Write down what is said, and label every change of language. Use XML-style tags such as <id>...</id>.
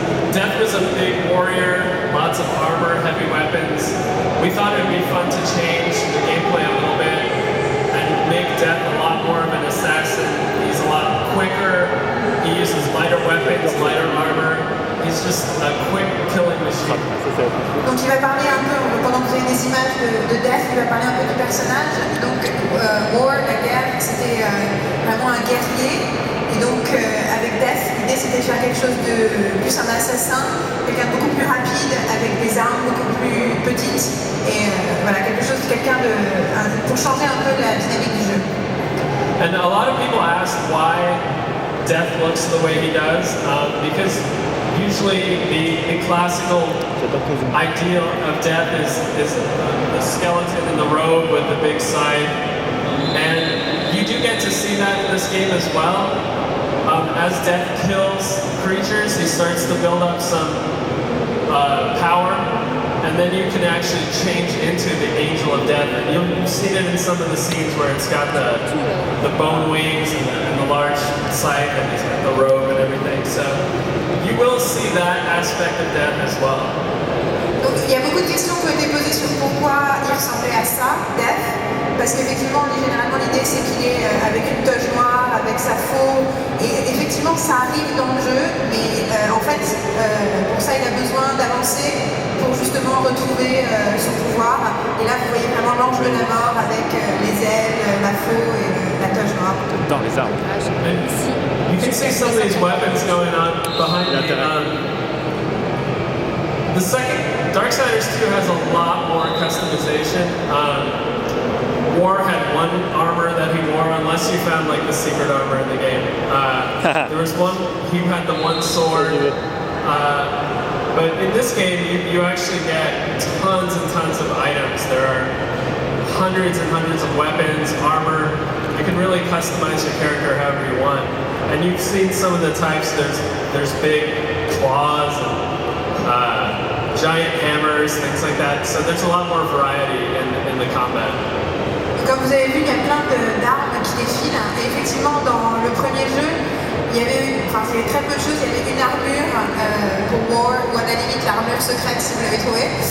<en>Death was a big warrior, lots of armor, heavy weapons. We thought it would be fun to change the gameplay a little bit and make Death a lot more of an assassin. He's a lot quicker, he uses lighter weapons, lighter armor. He's just a quick killing machine.</en> <fr>Donc il va parler un peu, pendant que vous avez des images de Death, il va parler un peu du personnage. Donc War, la guerre, c'était vraiment un guerrier. Et donc avec Death, l'idée c'était de faire quelque chose de plus un assassin, quelqu'un de beaucoup plus rapide, avec des armes beaucoup plus petites. Et voilà, quelque chose, pour changer un peu la dynamique du jeu.</fr> <en>And a lot of people ask why Death looks the way he does, because usually the classical ideal of Death is the skeleton in the robe with the big scythe, and you do get to see that in this game as well. As Death kills creatures, he starts to build up some power, and then you can actually change into the Angel of Death, and you've seen it in some of the scenes where it's got the bone wings and the large scythe and he's got the robe and everything. So you will see that aspect of Death as well.</en> <fr>Donc il y a beaucoup de questions qui ont été posées sur pourquoi il ressemblait à ça, Death, parce qu'effectivement, généralement l'idée c'est qu'il est avec une toge noire, avec sa faux, et effectivement ça arrive dans le jeu, mais en fait pour ça il a besoin d'avancer pour justement retrouver son pouvoir. Et là vous voyez vraiment l'ange de la mort avec les ailes, la faux et la toge noire. Dans les arbres.</fr> <en>You can see some of these weapons going on behind me. The second, Darksiders 2 has a lot more customization. War had one armor that he wore, unless you found like the secret armor in the game. There was one, he had the one sword. But in this game, you actually get tons and tons of items. There are hundreds and hundreds of weapons, armor. You can really customize your character however you want. And you've seen some of the types. There's big claws and giant hammers, things like that. So there's a lot more variety in the combat.</en> <fr>Comme vous avez vu, il y a plein d'armes qui défilent. Et effectivement, dans le premier jeu, il y avait très peu de choses. Il y avait une armure pour War, ou à la limite l'armure secrète si vous l'avez trouvée.</fr>